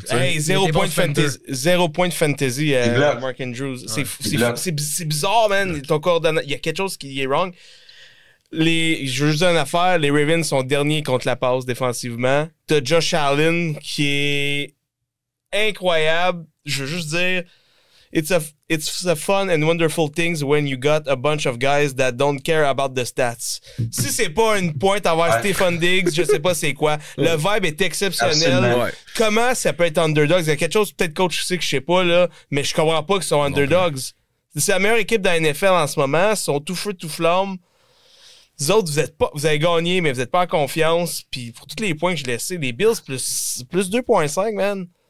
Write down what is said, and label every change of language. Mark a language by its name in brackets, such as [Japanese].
[French] Hey, 0 point de fantasy, Mark Andrews. Ouais. C'est bizarre, man. Ton coordonnateur, il y a quelque chose qui est wrong. Je veux juste dire une affaire. Les Ravens sont derniers contre la passe défensivement. T'as Josh Allen qui est incroyable. Je veux juste dire... [English] It's a fun and wonderful things when you got a bunch of guys that don't care about the stats. [French] Si c'est pas une pointe envers Stefon Diggs, je sais pas c'est quoi. Le vibe est exceptionnel. Ouais. Comment ça peut être underdogs? Il y a quelque chose, peut-être coach sait que je sais pas, là, mais je comprends pas qu'ils sont underdogs. C'est la meilleure équipe de la NFL en ce moment. Ils sont tout feu, tout flamme. Vous autres, vous avez gagné, mais vous êtes pas en confiance. Puis pour tous les points que j'ai laissés, les Bills plus 2.5, man.